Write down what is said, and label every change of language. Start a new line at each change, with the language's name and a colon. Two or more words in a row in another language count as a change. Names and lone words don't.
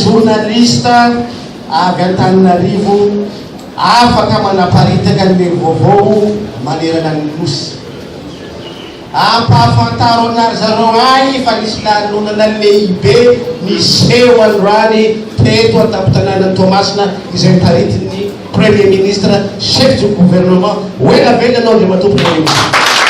Malagasy: journaliste avy Antananarivo afaka manaparitaka ny vaovao manerana ny nosy ampahafantaro anary zareo agny fa nisy lanonana lehibe miseho androany teto an-tampon-tanànan'i Toamasina izay nitaritiny
French: premier ministre chef du gouvernement
Malagasy: oela vela anao Andriamatoa
French: premier ministre